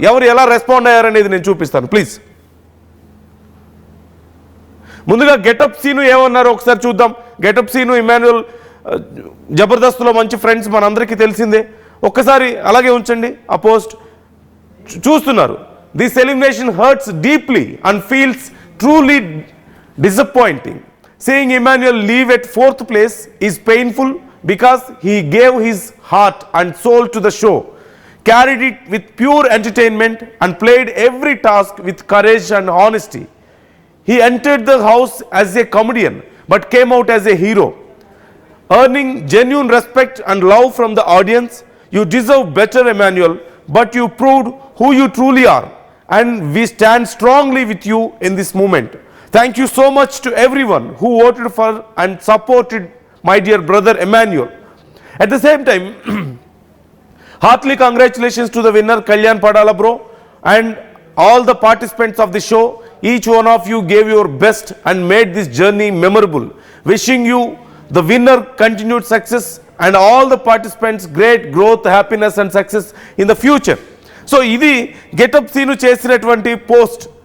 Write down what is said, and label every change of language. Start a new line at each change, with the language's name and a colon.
Telugu: ఎవరు ఎలా రెస్పాండ్ అయ్యారనేది నేను చూపిస్తాను. ప్లీజ్ ముందుగా గెటప్ సీను ఏమన్నారు ఒకసారి చూద్దాం. గెటప్ సీను ఇమ్మాన్యుయల్ జబర్దస్త్లో మంచి ఫ్రెండ్స్, మనందరికీ తెలిసిందే. ఒక్కసారి అలాగే ఉంచండి ఆ పోస్ట్. చూస్తున్నారు,
English: This elimination hurts deeply and feels truly disappointing. Seeing Emmanuel leave at 4th place is painful because he gave his heart and soul to the show, carried it with pure entertainment and played every task with courage and honesty. He entered the house as a comedian but came out as a hero, earning genuine respect and love from the audience. You deserve better, Emmanuel, but you proved who you truly are, and we stand strongly with you in this moment. Thank you so much to everyone who voted for and supported my dear brother Emmanuel. At the same time, heartily congratulations to the winner Kalyan Padala bro and all the participants of the show. Each one of you gave your best and made this journey memorable. Wishing you, the winner, continued success and all the participants great growth, happiness and success in the future.
Telugu: So ఇది getup scene చేసినటువంటి post.